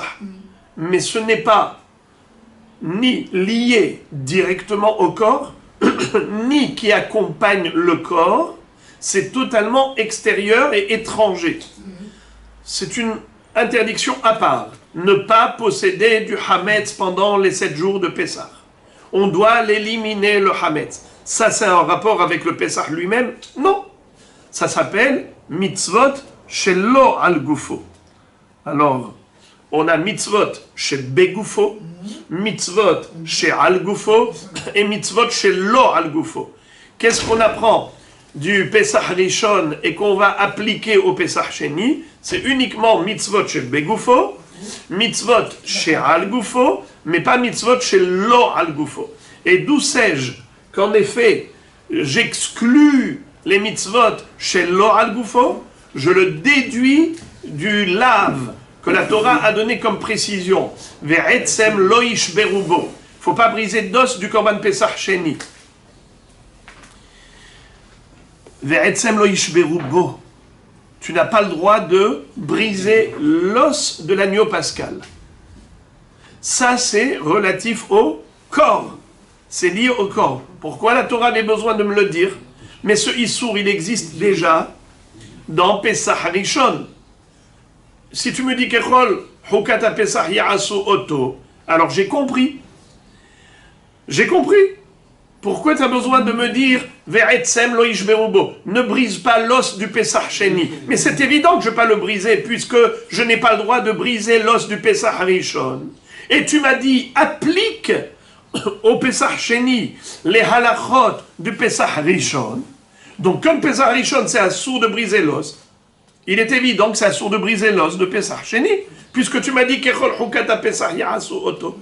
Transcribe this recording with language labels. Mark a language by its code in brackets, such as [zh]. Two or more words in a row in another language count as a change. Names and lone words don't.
[fr] Mais ce n'est pas ni lié directement au corps, ni qui accompagne le corps, c'est totalement extérieur et étranger. C'est une interdiction à part. Ne pas posséder du hametz pendant les 7 jours de Pessah. On doit l'éliminer, le hametz. Ça, c'est un rapport avec le Pessah lui-même? Non. Ça s'appelle [he] מצוות שלא על גופו. [fr] Alors, on a [he] מצוות שבגופו, מצוות שעל גופו [fr] et [he] מצוות שלא על גופו. [fr] Qu'est-ce qu'on apprend du Pesach Rishon et qu'on va appliquer au Pesach Sheni? C'est uniquement [he] מצוות שבגופו, מצוות שעל גופו, [fr] mais pas [he] מצוות שלא על גופו. [fr] Et d'où sais-je qu'en effet, j'exclus les [he] מצוות שלא על גופו? [fr] Je le déduis du lave que la Torah a donné comme précision. [he] ועצם לא ישברו בו. [fr] Il ne faut pas briser d'os du Korban Pesach Sheni. [he] ועצם לא ישברו בו. [fr] Tu n'as pas le droit de briser l'os de l'agneau pascal. Ça, c'est relatif au corps. C'est lié au corps. Pourquoi la Torah avait besoin de me le dire? Mais ce issour, il existe déjà dans Pesach Rishon. Si tu me dis [he] ככל, חוקת פסח יעשו אותו, [fr] alors j'ai compris. J'ai compris. Pourquoi tu as besoin de me dire [he] ועצם לא ישברו בו? [fr] Ne brise pas l'os du Pesach Sheni. Mais c'est évident que je ne vais pas le briser, puisque je n'ai pas le droit de briser l'os du Pesach Rishon. Et tu m'as dit, applique au Pesach Sheni les halachot du Pesach Rishon. Donc comme Pesach Rishon, c'est assourd de briser l'os, il est évident que c'est assourd de briser l'os de Pesach Sheni, puisque tu m'as dit [he] ככל חוקת פסח יעשו אותו.